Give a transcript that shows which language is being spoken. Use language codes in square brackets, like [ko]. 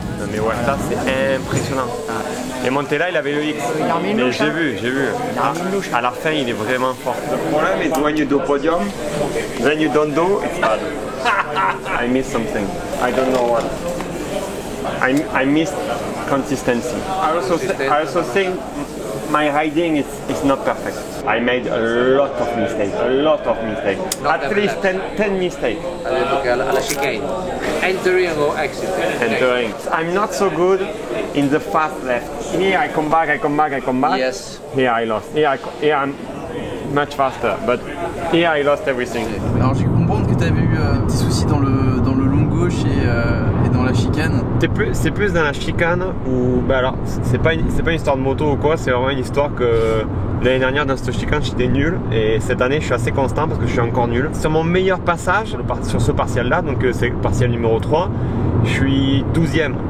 [fr] Mais ouais, ça c'est impressionnant. Et Montella il avait le X. Mais j'ai vu. À la fin il est vraiment fort. Le problème [en] is when you do podium, then you don't do, it's bad. I miss something. I don't know what. I miss consistency. I also think my riding is not perfect. I made a lot of mistakes. At least 10 mistakes. [fr] À la chicane. [en] Entering or exiting? Entering. I'm not so good in the fast left. Here I come back. Yes. Here I lost. Here I'm much faster, but here I lost everything. [fr] Alors j'ai cru comprendre que tu avais eu un petit souci dans le long gauche et dans la chicane. C'est plus dans la chicane où, bah alors, c'est pas une histoire de moto ou quoi, c'est vraiment une histoire que l'année dernière dans cette chicane j'étais nul et cette année je suis assez constant parce que je suis encore nul. Sur mon meilleur passage, sur ce partiel là, donc c'est le partiel numéro 3, je suis 12e.